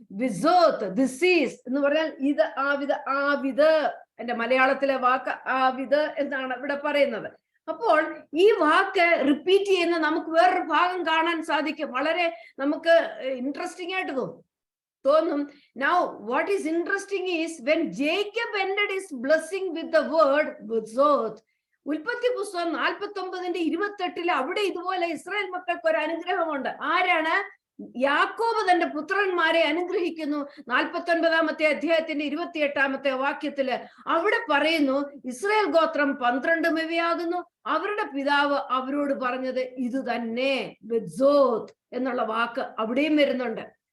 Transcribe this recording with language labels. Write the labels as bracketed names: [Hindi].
[Malayalam] വിസോത്ത്, ദിസീസ് എന്ന് പറഞ്ഞാൽ ഇത്, ആവിത്. എന്റെ മലയാളത്തിലെ വാക്ക് ആവിത് എന്നാണ് ഇവിടെ പറയുന്നത്. അപ്പോൾ ഈ വാക്ക് റിപ്പീറ്റ് ചെയ്യുന്ന നമുക്ക് വേറൊരു ഭാഗം കാണാൻ സാധിക്കും. വളരെ നമുക്ക് ഇൻട്രസ്റ്റിംഗ് ആയിട്ട് തോന്നും. [English] Now what is interesting is when Jacob ended his blessing with the word Bizoth. [Malayalam] ഉൽപ്പത്തി പുസ്തകം 49:28 അവിടെ ഇതുപോലെ ഇസ്രായേൽ മക്കൾക്ക് ഒരു അനുഗ്രഹമുണ്ട്. ആരാണ്? യാക്കോബ് തന്റെ പുത്രന്മാരെ അനുഗ്രഹിക്കുന്നു. 49-ാമത്തെ അധ്യായത്തിന്റെ 28-ാമത്തെ വാക്യത്തില് അവിടെ പറയുന്നു, ഇസ്രായേൽ ഗോത്രം 12 ഇവയാകുന്നു, അവരുടെ പിതാവ് അവരോട് പറഞ്ഞത് ഇത് തന്നെ, ബെത്സോത്ത് എന്നുള്ള വാക്ക് അവിടെയും വരുന്നുണ്ട്.